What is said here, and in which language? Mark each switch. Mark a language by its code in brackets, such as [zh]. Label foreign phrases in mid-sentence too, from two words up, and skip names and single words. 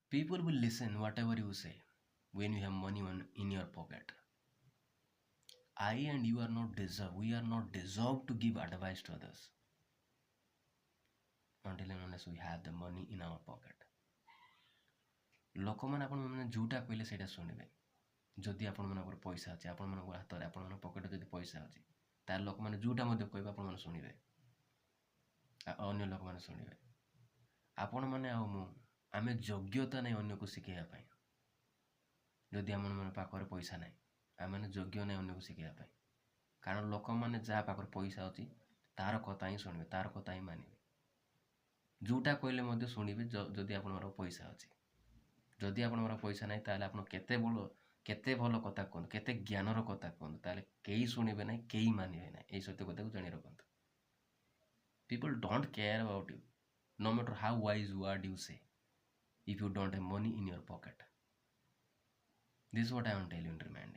[en] People will listen whatever you say when you have money in your pocket. I and you are not deserve. We are not deserved to give advice to others until and unless we have the money in our pocket. [or] ଲୋକମାନେ ଆପଣମାନେ ଯେଉଁଟା କହିଲେ ସେଇଟା ଶୁଣିବେ। ଯଦି ଆପଣମାନଙ୍କର ପଇସା ଅଛି, ଆପଣମାନଙ୍କ ହାତରେ, ଆପଣମାନଙ୍କ ପକେଟରେ ଯଦି ପଇସା ଅଛି, ତାହେଲେ ଲୋକମାନେ ଯେଉଁଟା ମଧ୍ୟ କହିବେ ଆପଣମାନେ ଶୁଣିବେ, ଅନ୍ୟ ଲୋକମାନେ ଶୁଣିବେ। ଆପଣମାନେ ଆଉ ମୁଁ ଆମେ ଯୋଗ୍ୟତା ନାହିଁ ଅନ୍ୟକୁ ଶିଖେଇବା ପାଇଁ। ଯଦି ଆମମାନଙ୍କ ପାଖରେ ପଇସା ନାହିଁ, ଆମେମାନେ ଯୋଗ୍ୟ ନାହିଁ ଅନ୍ୟକୁ ଶିଖେଇବା ପାଇଁ। କାରଣ ଲୋକମାନେ ଯାହା ପାଖରେ ପଇସା ଅଛି ତାର କଥା ହିଁ ଶୁଣିବେ, ତାର କଥା ହିଁ ମାନିବେ। ଯେଉଁଟା କହିଲେ ମଧ୍ୟ ଶୁଣିବେ ଯଦି ଆପଣଙ୍କର ପଇସା ଅଛି। ଯଦି ଆପଣଙ୍କର ପଇସା ନାହିଁ ତାହେଲେ ଆପଣ କେତେ ଭଲ କଥା କୁହନ୍ତୁ, କେତେ ଜ୍ଞାନର କଥା କୁହନ୍ତୁ, ତାହେଲେ କେହି ଶୁଣିବେ ନାହିଁ, କେହି ମାନିବେ ନାହିଁ। ଏଇ ସତ୍ୟ କଥାକୁ ଜାଣି ରଖନ୍ତୁ। [en] People don't care about you, no matter how wise word you say, if you don't have money in your pocket. This is what I am telling you.